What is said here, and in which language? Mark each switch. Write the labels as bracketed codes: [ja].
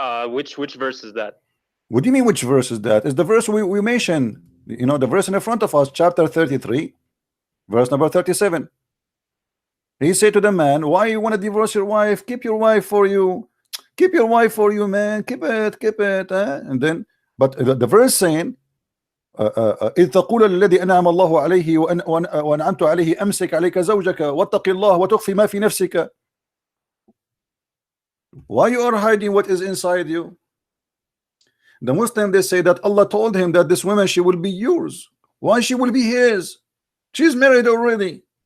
[en] Which verse is that? What do you mean which verse is that? It's the verse we mentioned, you know, the verse in the front of us, chapter 33, verse number 37. He said to the man, why you want to divorce your wife? Keep your wife for you. Keep your wife for you, man. Keep it. And then, but the verse saying, [ar] إذ تقول الذي أنعم الله عليه وأنعمت عليه أمسك عليك زوجك واتق الله وتخفي ما في نفسك. [en] Why you are hiding what is inside you? The Muslim, they say that Allah told him that this woman, she will be yours. Why she will be his? She's married already.